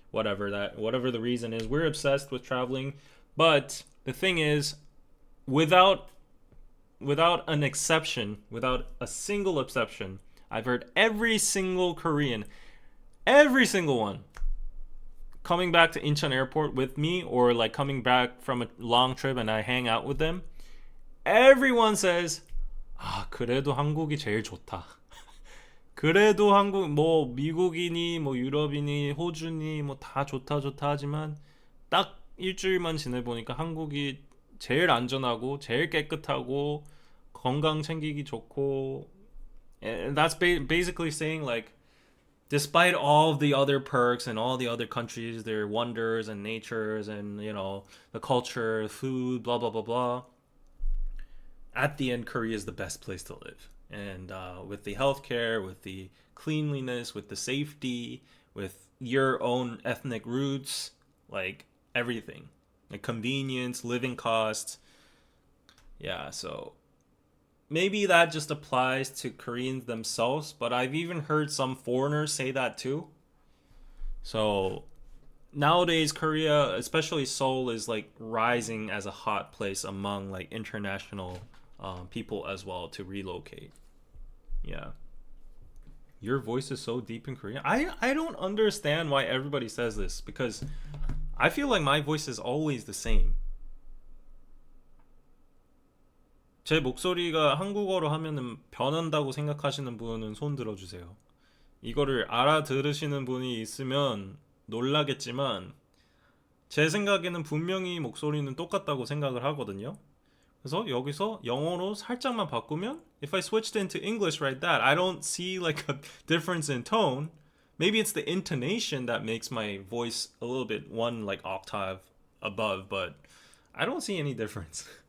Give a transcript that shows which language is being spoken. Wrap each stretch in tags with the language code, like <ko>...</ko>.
<en>Whatever the reason is, we're obsessed with traveling. But the thing is, without an exception, without a single exception, I've heard every single Korean, every single one, coming back to Incheon Airport with me, or like coming back from a long trip and I hang out with them, everyone says,</en> <ko>아, 그래도 한국이 제일 좋다. 그래도 한국, 뭐 미국이니 뭐 유럽이니 호주니 뭐 다 좋다 좋다 하지만 딱 일주일만 지내보니까 한국이 제일 안전하고 제일 깨끗하고 건강 챙기기 좋고.</ko> <en>And that's basically saying, like, despite all of the other perks and all the other countries, their wonders and natures and, you know, the culture, food, blah blah blah blah, at the end, Korea is the best place to live. And with the healthcare, with the cleanliness, with the safety, with your own ethnic roots, like everything, like convenience, living costs. Yeah, so maybe that just applies to Koreans themselves, but I've even heard some foreigners say that too. So nowadays, Korea, especially Seoul, is like rising as a hot place among like international people as well to relocate. Yeah. Your voice is so deep in Korean. I don't understand why everybody says this, because I feel like my voice is always the same.</en> <ko>제 목소리가 한국어로 하면은 변한다고 생각하시는 분은 손 들어주세요. 이거를 알아들으시는 분이 있으면 놀라겠지만 제 생각에는 분명히 목소리는 똑같다고 생각을 하거든요. 그래서 여기서 영어로 살짝만 바꾸면,</ko> <en>if I switched into English right that, I don't see like a difference in tone. Maybe it's the intonation that makes my voice a little bit one like octave above, but I don't see any difference.</en>